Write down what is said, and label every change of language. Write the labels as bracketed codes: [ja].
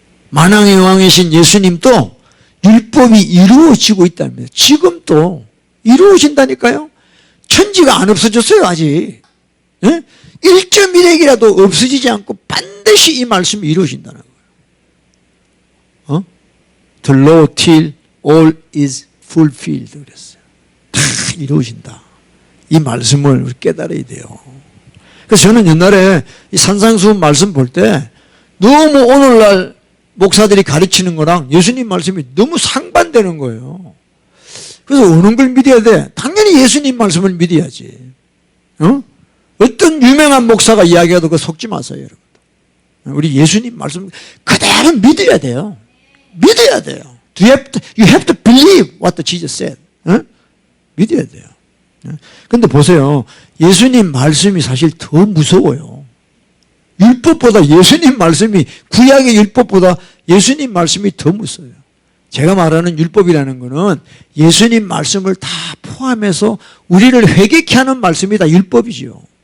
[ko] 만왕의 왕이신 예수님도 율법이 이루어지고 있답니다. 지금 또 이루어진다니까요. 천지가 안 없어졌어요, 아직. 응? 1.1핵이라도 없어지지 않고 반드시 이 말씀이 이루어진다는 거예요. [en] The law till all is fulfilled [ko] 그랬어요. 다 이루어진다. 이 말씀을 우리 깨달아야 돼요. 그래서 저는 옛날에 이 산상수훈 말씀 볼 때 너무 오늘날 목사들이 가르치는 거랑 예수님 말씀이 너무 상반되는 거예요. 그래서 어느 걸 믿어야 돼? 당연히 예수님 말씀을 믿어야지. 어떤 유명한 목사가 이야기해도 그거 속지 마세요, 여러분. 우리 예수님 말씀 그대로 믿어야 돼요. 믿어야 돼요. [en] You have to believe what Jesus said. [ko] 믿어야 돼요. 근데 보세요. 예수님 말씀이 사실 더 무서워요. 율법보다 예수님 말씀이, 구약의 율법보다 예수님 말씀이 더 무서워요. 제가 말하는 율법이라는 것은 예수님 말씀을 다 포함해서 우리를 회개케 하는 말씀이 다 율법이지요.